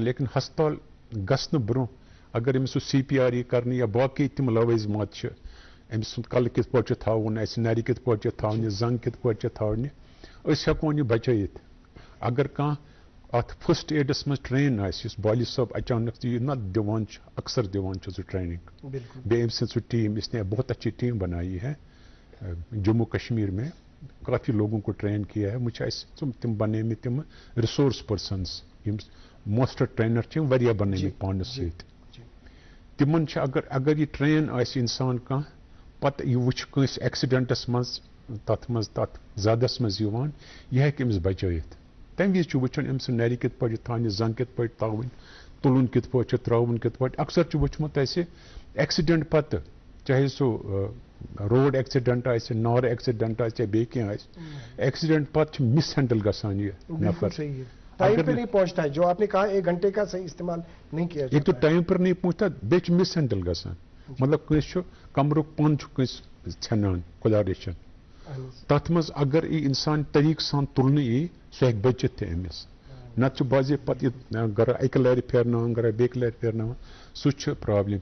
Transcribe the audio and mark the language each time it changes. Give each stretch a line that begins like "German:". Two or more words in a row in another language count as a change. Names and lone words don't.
Kashmiri: لیکن ہسپتال گژھنہٕ برونٛہہ اگر أمِس سُہ CPR یی کرنہٕ یا باقٕے تِم لوٲزمات چھِ أمۍ سُنٛد کلہٕ کِتھ پٲٹھۍ چھُ تھاوُن اَسہِ نرِ کِتھ پٲٹھۍ چھِ تھاونہِ زنٛگ کِتھ پٲٹھۍ چھِ تھاونہِ أسۍ ہٮ۪کون یہِ بچٲیِتھ. اگر کانٛہہ اتھ فٔسٹ ایڈس منٛز ٹرین آسہِ یُس بالی صٲب اچانک یہِ نہ دِوان چھُ اکثر دِوان چھُ سُہ ٹریننگ بیٚیہِ أمۍ سٕنٛز سُہ ٹیٖم
Urdu: اس نے بہت اچھی ٹیم بنائی ہے جموں کشمیر میں کافی لوگوں کو ٹرین کیا ہے.
Kashmiri: وۄنۍ چھِ اَسہِ تِم بنٲیمٕتۍ تِم
English: resource persons
Kashmiri: یِم
English: master trainer
Kashmiri: چھِ یِم واریاہ بنٲیمٕتۍ پانس سۭتۍ. تِمن چھِ اگر یہِ ٹرین آسہِ اِنسان کانٛہہ پتہٕ یہِ وٕچھِ کٲنٛسہِ ایکسیڈنٹس منٛز تتھ زادس منٛز یِوان یہِ ہیٚکہِ أمِس بچٲیِتھ. تمہِ وِزِ چھُ وٕچھُن أمۍ سٕنٛز نرِ کِتھ پٲٹھۍ چھِ تھاونہِ زنٛگ کِتھ پٲٹھۍ تھاوٕنۍ تُلُن کِتھ پٲٹھۍ چھُ ترٛاوُن کِتھ پٲٹھۍ. اکثر چھُ وٕچھمُت اَسہِ ایکسیڈنٹ پتہٕ چاہے سُہ
English: road accident
Kashmiri: آسہِ نار ایکسیڈنٹ آسہِ یا بیٚیہِ کینٛہہ آسہِ ایکسیڈنٹ پتہٕ چھُ مس ہینڈل گژھان یہِ نفر.
Urdu: ٹائم پہ نہیں پہنچتا ہے جو آپ نے کہا 1 گھنٹے کا صحیح استعمال نہیں کیا ایک تو ٹائم پر نہیں پہنچتا
Kashmiri: بیٚیہِ چھُ مس ہینڈل گژھان مطلب کٲنٛسہِ چھُ کمرُک پن چھُ کٲنٛسہِ ژھٮ۪نان خۄدا رٔچھِنۍ. تتھ منٛز اگر یہِ اِنسان طریٖقہٕ سان تُلنہٕ یی سُہ ہیٚکہِ بٔچِتھ تہِ أمِس. نتہٕ چھُ باضٲبطہٕ پتہٕ یہِ گرا اکہِ لرِ پھیرناوان گرا بیٚکہِ لرِ پھیرناوان سُہ چھُ پرابلم.